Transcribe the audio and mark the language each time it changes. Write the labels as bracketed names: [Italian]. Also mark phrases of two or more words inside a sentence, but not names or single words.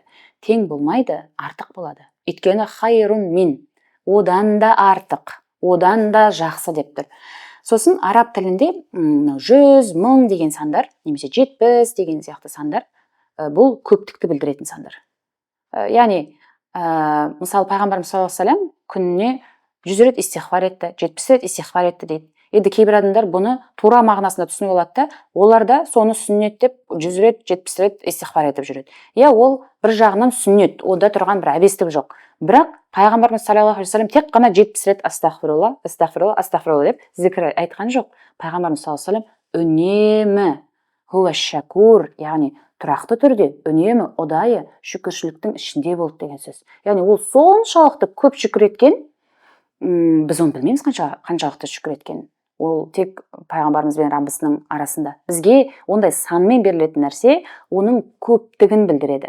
[Kazakh] Тең болмайды, артық болады. Өйткені [Arabic] خير من, [Kazakh] одан да артық, одан да жақсы деп тұр. Сосын араб тілінде 100, 1000 деген сандар, немесе 70 деген сияқты сандар, бұл көптікті білдіретін сандар. Яғни, мысалы пайғамбарымыз [Arabic] صلى الله عليه وسلم [Kazakh] күніне 100 рет истихфар етті, 70 рет истихфар етті дейді. Енді кейбір адамдар бұны тура мағынасында түсініп алады да, олар да соны сүннет деп 100 рет, 70 рет истихфар етіп жүреді. Ол бір жағынан сүннет, онда тұрған бір әбестік жоқ. Бірақ пайғамбарымыз [Arabic] صلى الله عليه وسلم [Kazakh] тек қана 70 рет [Arabic] أستغفر الله، أستغفر الله، أستغفر الله [Kazakh] деп зікір айтқан жоқ. Пайғамбарымыз [Arabic] صلى الله عليه وسلم [Kazakh] үнемі [Arabic] هو شكور, [Kazakh] яғни тұрақты түрде, үнемі ұдайы шүкіршіліктің ішінде болды деген сөз. Яғни ол соншалықты көп шүкір еткен, біз оны білмейміз қаншалықты шүкір еткен. Ол тек пайғамбарымыз бен Раббысының арасында. Бізге ондай санмен берілетін нәрсе оның көптігін білдіреді.